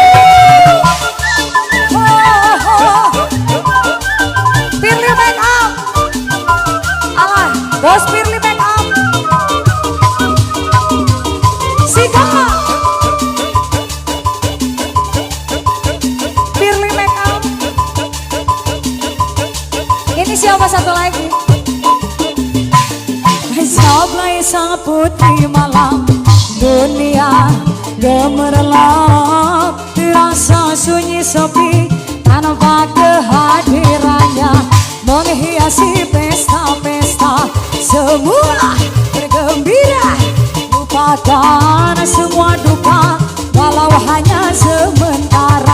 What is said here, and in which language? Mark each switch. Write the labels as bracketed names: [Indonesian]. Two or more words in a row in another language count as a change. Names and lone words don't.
[Indonesian] Firly make up, alah, bos Firly make up. Sika, Firly make up. Ini siapa satu lagi? Jablay sang putri malam, dunia gemerlap, dirasa sunyi sepi tanpa kehadirannya, menghiasi pesta-pesta, semua bergembira, lupakan semua duka walau hanya sementara.